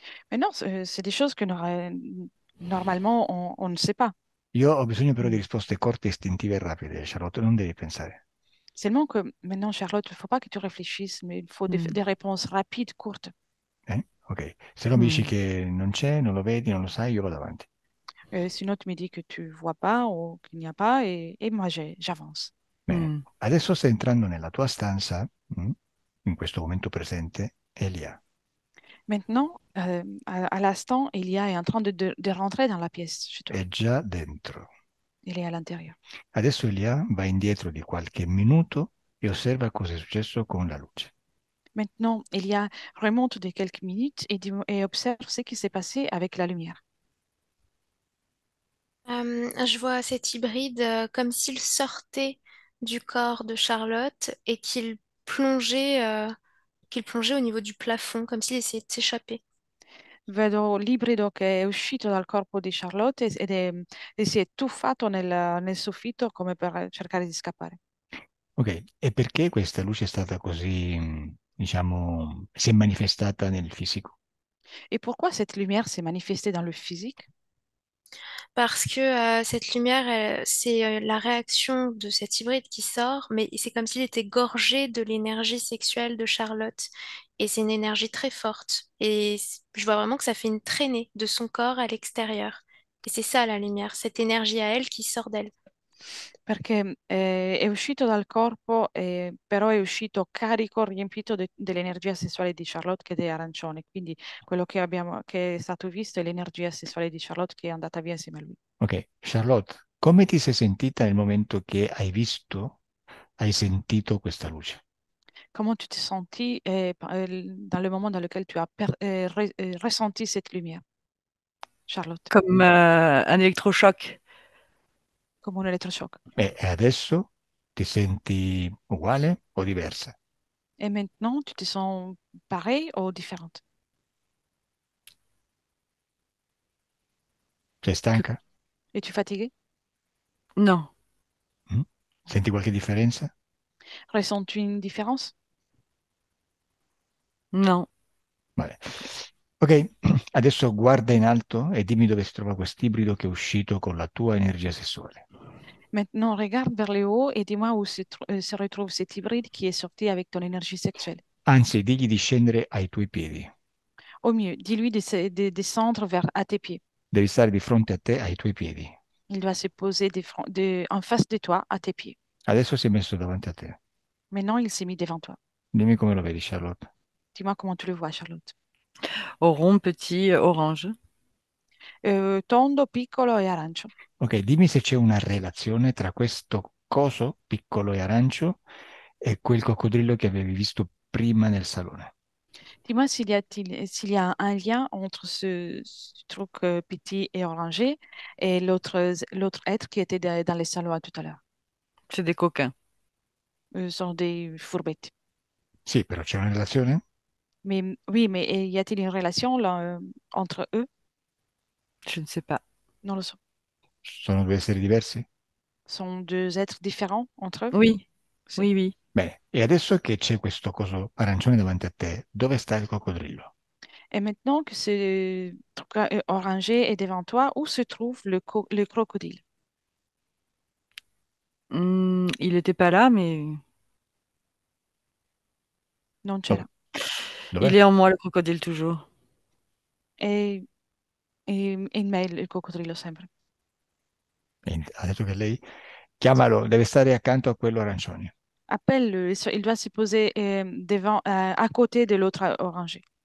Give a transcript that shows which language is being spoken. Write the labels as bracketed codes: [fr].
[fr] Mais non, c'est des choses que normalement on ne sait pas. [it] Io ho bisogno però di Mm. risposte corte, istintive e rapide, Charlotte, non devi pensare. [fr] Seulement que maintenant, Charlotte, il ne faut pas que tu réfléchisses, mais il faut Hmm. des réponses rapides, courtes. [it] Ok, se non mi dici Hmm. che non c'è, non lo vedi, non lo sai, io vado avanti. [fr] Sinon, tu me dis que tu vois pas ou qu'il n'y a pas, et moi, j'avance. [it] Bene, Hmm. adesso stai entrando nella tua stanza, in questo momento presente, Elia [fr] Maintenant, à l'instant, Elia est en train de rentrer dans la pièce chez toi. [it] è già dentro. [fr] Il est à l'intérieur. [it] Adesso Elia va indietro di qualche minuto e osserva cosa è successo con la luce. [fr] Maintenant, Elia remonte de quelques minutes et observe ce qui s'est passé avec la lumière. Je vois cet hybride comme s'il sortait du corps de Charlotte et qu'il plongeait au niveau du plafond, comme s'il essayait de s'échapper. [it] Vedo l'ibrido che è uscito dal corpo di Charlotte e si è tuffato nel soffitto come per cercare di scappare. Ok, e perché questa luce è stata così, diciamo, si è manifestata nel fisico? [fr] Et pourquoi cette lumière s'est manifestée dans le physique? Parce que cette lumière, c'est la réaction de cet hybride qui sort, mais c'est comme s'il était gorgé de l'énergie sexuelle de Charlotte. Et c'est une énergie très forte. Et je vois vraiment que ça fait une traînée de son corps à l'extérieur. Et c'est ça la lumière, cette énergie à elle qui sort d'elle. [it] Perché è uscito dal corpo, però è uscito carico, riempito dell'energia sessuale di Charlotte che è arancione. Quindi quello che è stato visto è l'energia sessuale di Charlotte che è andata via insieme a lui. Ok, Charlotte, come ti sei sentita nel momento che hai sentito questa luce? [fr] Comment tu t'es sentie dans le moment dans lequel tu as ressenti cette lumière, Charlotte, Comme un électrochoc. comme un électrochoc? [it] E adesso ti senti uguale o diversa? [fr] Et maintenant, tu te sens pareille ou différente? [it] Sei Que- stanca? [fr] Es-tu fatiguée? Non, Mm? [it] Senti qualche differenza? [fr] Ressens-tu une différence? non. [it] Vabbè. Ok, adesso guarda in alto e dimmi dove si trova quest'ibrido che è uscito con la tua energia sessuale. [fr] Maintenant, regarde vers le haut et dis-moi où se retrouve cet hybride qui est sorti avec ton énergie sexuelle. [it] Anzi, digli di scendere ai tuoi piedi. [fr] Au mieux, dis-lui de descendre à tes pieds. [it] Devi stare di fronte a te, ai tuoi piedi. [fr] Il doit se poser en face de toi, à tes pieds. [it] Adesso si è messo davanti a te. [fr] Maintenant, il s'est mis devant toi. [it] Dimmi come lo vedi, Charlotte. [fr] Dis-moi comment tu le vois, Charlotte. Au rond, petit, orange. [it] Tondo, piccolo e arancio. Ok, dimmi se c'è una relazione tra questo coso piccolo e arancio e quel coccodrillo che avevi visto prima nel salone. [fr] Dis-moi s'il y a un lien entre ce truc petit et orangé et l'autre être qui était dans les salons tout à l'heure. C'est des coquins. Sont des fourbettes. [it] Sì, però c'è una relazione? [fr] Mais oui, mais y a-t-il une relation là, entre eux? Je ne sais pas. [it] Non le so. Sono due esseri diversi? [fr] Sont deux êtres différents entre eux? Oui, [it] Sì. [fr] oui, oui. [it] Bene, e adesso che c'è questo coso arancione davanti a te, dove sta il coccodrillo? [fr] Et maintenant que ce truc orangé est devant toi, où se trouve le crocodile? Il n'était pas là, mais [it] Non c'è Dov- [fr] là. il [it] Dov'è? [fr] est en moi, le crocodile, toujours. [it] E in me il coccodrillo sempre. Ha detto che lei chiamalo, deve stare accanto a quello arancione. [fr] Appelle-le, il doit se poser à côté de l'autre orangé.